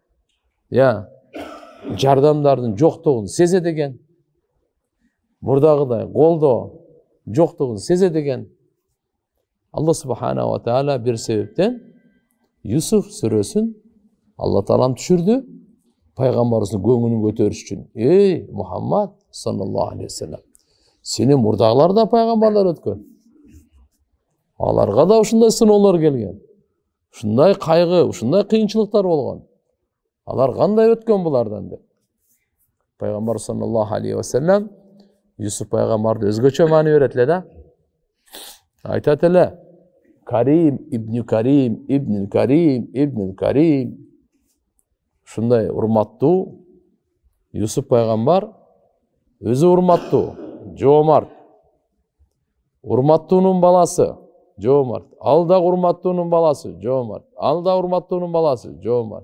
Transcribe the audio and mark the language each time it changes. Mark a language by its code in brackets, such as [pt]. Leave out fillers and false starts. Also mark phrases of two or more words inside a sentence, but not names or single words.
[ky] Жардамдардын жоктугун сезет экен. Мурдагыдай колдоо жоктугун сезет экен. [ar] الله سبحانه وتعالى [ky] бир себептен Юсуф сүрөсүн Алла Таалам түшүрдү, пайгамбарыбыздын көңүлүн көтөрүш үчүн. Эй Мухаммад [ar] صلى الله عليه وسلم, [ky] сени мурдагылар да пайгамбарлар өткөн. Аларга да ушундай сыноолор келген. Ушундай кайгы, ушундай кыйынчылыктар болгон. Алар кандай өткөн булардан деп. Пайгамбар [ar] صلى الله عليه وسلم [ky] Юсуф пайгамбарды өзгөчө маани берет эле да. Айтат эле: [ar] كريم ابن كريم ابن كريم ابن كريم. [ky] Ушундай урматтуу Юсуф пайгамбар өзү урматтуу, жоомарт. Урматтуунун баласы, жоомарт. Ал да урматтуунун баласы, жоомарт. Ал да урматтуунун баласы, жоомарт.